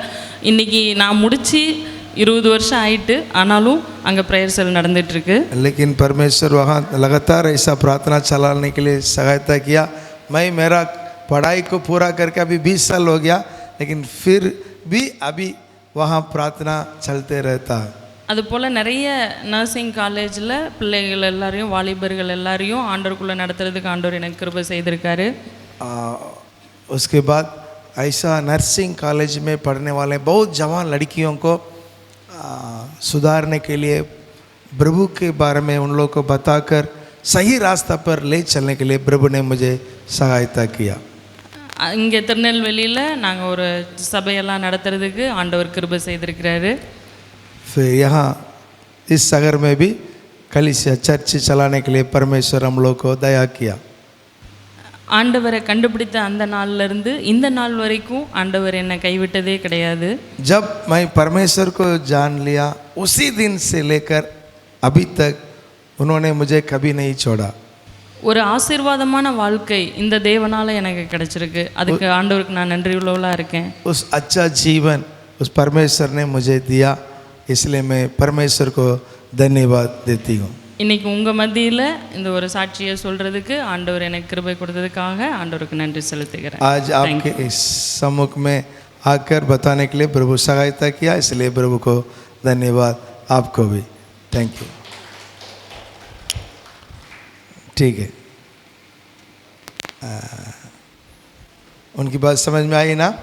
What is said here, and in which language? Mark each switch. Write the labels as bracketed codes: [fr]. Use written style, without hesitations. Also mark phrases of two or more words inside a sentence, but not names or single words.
[ta] இன்றைக்கி நான் முடித்து 20 வருஷம் ஆயிட்டு, ஆனாலும் அங்கே [en] prayer cell [ta] நடந்துகிட்ருக்கு. [hi] लेकिन परमेश्वर वहाँ लगातार ऐसा प्रार्थना चलाने के लिए सहायता किया. मैं मेरा पढ़ाई को पूरा करके अभी 20 साल हो गया, लेकिन फिर भी अभी वहाँ प्रार्थना चलते रहता. [ta] அதுபோல் நிறைய [en] nursing collegeil [ta] பிள்ளைகள் எல்லாரையும் வாலிபர்கள் எல்லாரையும் ஆண்டவருக்குள்ளே நடத்துறதுக்கு ஆண்டவர் எனக்கு கிருபை செய்திருக்காரு. [hi] उसके बाद ऐसा [en] nursing college [hi] में पढ़ने वाले बहुत जवान लड़कियों को सुधारने के लिए प्रभु के बारे में उन लोगों को बताकर सही रास्ता पर ले चलने के लिए प्रभु ने मुझे सहायता किया. [ta] இங்கே திருநெல்வேலியில் நாங்கள் ஒரு சபையெல்லாம் நடத்துறதுக்கு ஆண்டவர் கிருபை செய்திருக்கிறாரு. [hi] फिर यहाँ इस शहर में भी कलीसिया चर्च चलाने के लिए परमेश्वर हम लोग को दया किया. [ta] ஆண்டவரை கண்டுபிடித்த அந்த நாள்லேருந்து இந்த நாள் வரைக்கும் ஆண்டவர் என்னை கைவிட்டதே கிடையாது. [hi] जब मैं परमेश्वर को जान लिया उसी दिन से लेकर अभी तक उन्होंने मुझे कभी नहीं छोड़ा. [ta] ஒரு ஆசீர்வாதமான வாழ்க்கை இந்த தேவனால் எனக்கு கிடைச்சிருக்கு. அதுக்கு ஆண்டவருக்கு நான் நன்றி உள்ளவளாக இருக்கேன். [hi] उस अच्छा जीवन उस परमेश्वर ने मुझे दिया, इसलिए मैं परमेश्वर को धन्यवाद देती हूँ. [ta] இன்றைக்கி उங்கள் மத்தியில் இந்த ஒரு சாட்சியை சொல்கிறதுக்கு ஆண்டவர் எனக்கு கிருபை கொடுத்ததுக்காக ஆண்டவருக்கு நன்றி செலுத்துகிறேன். [hi] आज आपके इस सम्मुख में आकर बताने के लिए प्रभु सहायता किया, इसलिए प्रभु को धन्यवाद. आपको भी [en] thank you. [hi] ठीक है, उनकी बात समझ में आई ना?